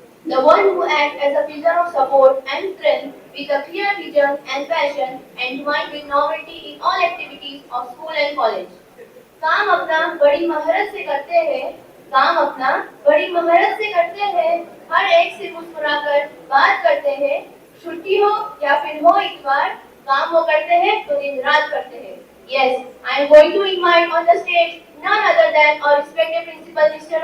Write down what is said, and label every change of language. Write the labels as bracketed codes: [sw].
[en] The one who acts as a pillar of support and strength with a clear vision and passion and mind with novelty in all activities of school and college. [hi] काम अपना बड़ी महारत से करते हैं, काम अपना बड़ी महारत से करते हैं, हर एक से मुस्कुराकर बात करते हैं, छुट्टी हो या फिर हो इतवार, काम वो करते हैं तो दिन रात करते हैं। [en] Yes, I am going to invite on the stage none other than our respected principal Mr.